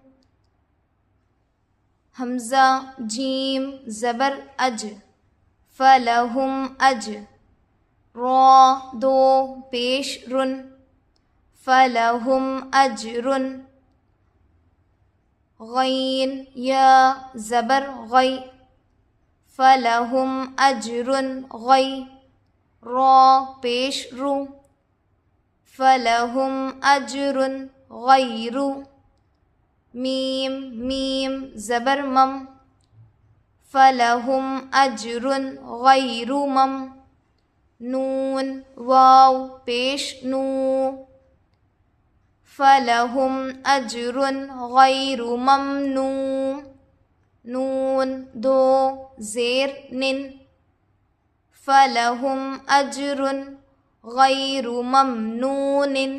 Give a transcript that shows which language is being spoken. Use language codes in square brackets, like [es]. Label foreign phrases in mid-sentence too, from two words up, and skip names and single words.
[ur] حمزہ جیم زبر اج [ar] فلہم اج [ur] را دو پیش رن [ar] فلہم اجر [ur] غین یا زبر غی [ar] فلہم اجر غی [ur] را پیش رو [ar] فلہم اجر غیر [ur] میم میم زبر مم [ar] فلہم اجر غیر مم [ur] نون واو پیش نو [ar] فلہم اجر غیر ممنون [ur] نون دو زیر نن [ar] فلہم اجر غیر ممنون